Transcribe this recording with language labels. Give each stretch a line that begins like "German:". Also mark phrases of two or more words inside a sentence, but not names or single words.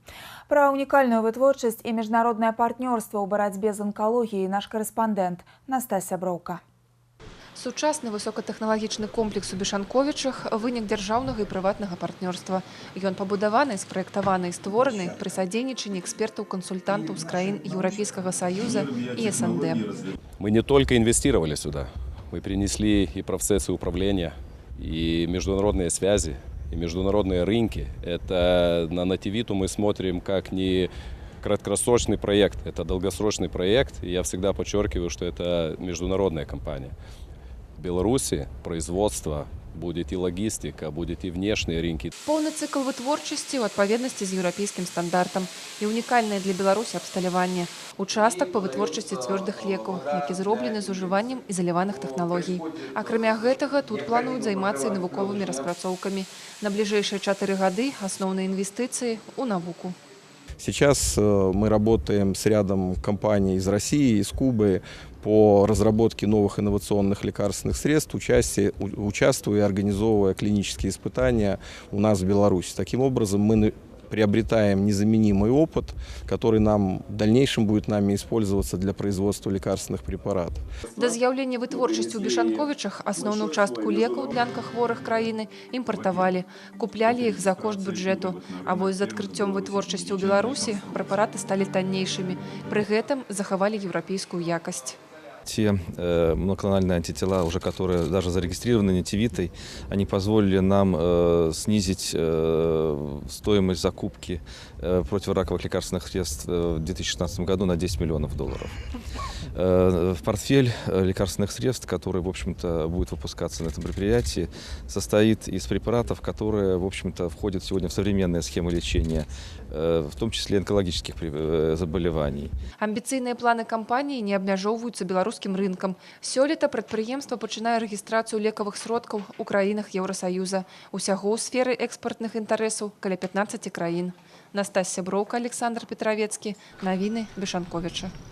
Belarusian: Пра унікальную вытворчасць і міжнароднае партнёрства ў барацьбе з анкалогіяй наш карэспандэнт Настасья Броўка. Сучасны высокатэхналагічны комплекс у Бешанковічах – вынік дзяржаўнага і прыватнага партнёрства. Ён пабудаваны, спраектаваны і створаны пры садзейнічанні экспертаў-кансультантаў з краін Еўрапейскага Саюза і СНД.
Russian: Мы не только инвестировали сюда, мы принесли и процессы управления, и международные связи, и международные рынки. Это на Нативиту мы смотрим как не краткосрочный проект, это долгосрочный проект. И я всегда подчеркиваю, что это международная компания. В Беларуси производство, будет и логистика, будет и внешние рынки.
Belarusian: Поўны цикл вытворчасці ў адпаведнасці з еўрапейскім стандартам і унікальнае для Беларусі абсталяванне. Участак па вытворчасці цвёрдых лекаў, які зроблены з ужываннем ізаляваных тэхналогій. Акрамя гэтага, тут плануюць займацца і навуковымі распрацоўкамі. На бліжэйшыя 4 гады асноўныя інвестыцыі ў навуку.
Russian: Сейчас мы работаем с рядом компаний из России, из Кубы по разработке новых инновационных лекарственных средств, участвуя и организовывая клинические испытания у нас в Беларуси. Таким образом, мы приобретаем незаменимый опыт, который нам в дальнейшем будет нами использоваться для производства лекарственных препаратов.
Belarusian: До з'яўлення вытворчасці ў Бешанковічах асноўную частку лекаў для онкахворых краіны імпартавалі, куплялі іх за кошт бюджэту. А вось з адкрыццём вытворчасці ў Беларусі препараты сталі таннейшымі, пры гэтым захавалі еўрапейскую якасць.
Russian: Те моноклональные антитела, уже которые даже зарегистрированы Нативитой, они позволили нам снизить стоимость закупки противораковых лекарственных средств в 2016 году на $10 миллионов. В портфель лекарственных средств, который, в общем-то, будет выпускаться на этом предприятии, состоит из препаратов, которые, в общем-то, входят сегодня в современные схемы лечения, в том числе онкологических заболеваний.
Belarusian: Амбіцыйныя планы кампаніі не абмяжоўваюцца беларускім рынкам. Сёлета прадпрыемства пачынае рэгістрацыю лекавых сродкаў у краінах Еўрасаюза. Усяго ў сферы экспартных інтарэсаў каля 15 краін. Настасья Броўка, Александр Петровецкі. Навіны Бешанковіча.